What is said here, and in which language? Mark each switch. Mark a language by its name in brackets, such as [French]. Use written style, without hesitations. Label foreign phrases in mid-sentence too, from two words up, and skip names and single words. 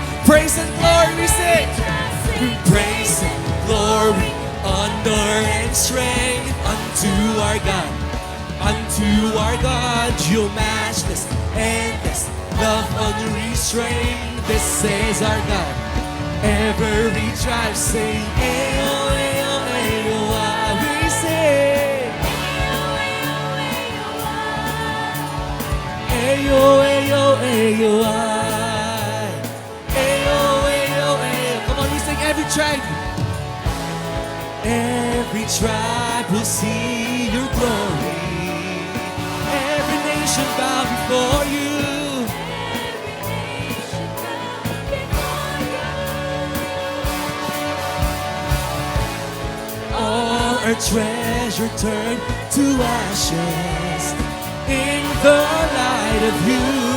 [English] Praise and glory, we sing. Praise and glory, honor and strength unto our God. Unto our God, you matchless, endless, love unrestrained. This is our God. Every tribe sing, [Yoruba] ayo, ayo, ayo, ah. [English] We sing, [Yoruba] ayo, ayo, ayo, ah. Ayo, ayo, ayo. [English] Come on, we sing every tribe. Every tribe will see your glory. Every nation bow before you. All our treasure turned to ashes in the light of you.